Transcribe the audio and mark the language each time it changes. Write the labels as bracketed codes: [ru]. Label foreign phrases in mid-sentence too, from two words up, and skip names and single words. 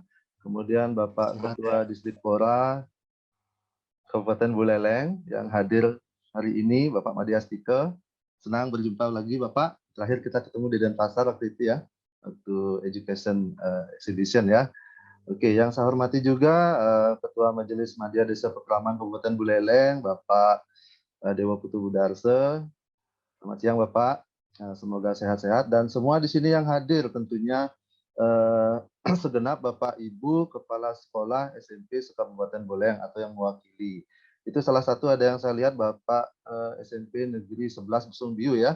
[id] Kemudian Bapak Ketua Disdikpora Kabupaten Buleleng yang hadir hari ini, Bapak Madi Astike. Senang berjumpa lagi Bapak. Terakhir kita ketemu di Denpasar waktu itu ya, waktu [en] Education Exhibition [id] ya. Oke, yang saya hormati juga Ketua Majelis Madya Desa Pekraman Kabupaten Buleleng, Bapak Dewa Putu Budarse. Selamat siang Bapak. Semoga sehat-sehat dan semua di sini yang hadir tentunya segenap Bapak Ibu Kepala Sekolah SMP se-Kabupaten Buleleng atau yang mewakili. Itu salah satu ada yang saya lihat Bapak SMP Negeri 11 Busungbiu ya.